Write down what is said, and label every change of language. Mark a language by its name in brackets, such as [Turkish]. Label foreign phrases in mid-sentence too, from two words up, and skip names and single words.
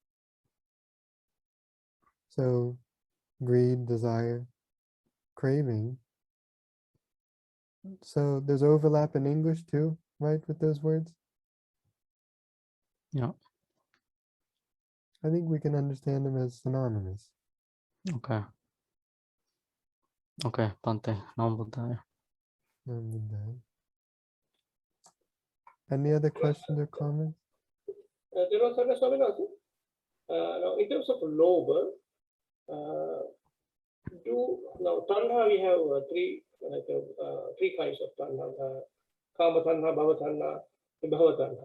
[English] So greed, desire, craving. So there's overlap in English too, right, with those words? Yeah. I think we can understand them as synonymous. Okay. Okay, Bhante. [Pali] Nam Buddhaya. [English] Any other questions or comments? There was another Swaminathan. Now, in terms of Loba, now Tanha we have 3 3 kinds of Tanha: [Pali] Kama Tanha, Bhava Tanha, Vibhava Tanha.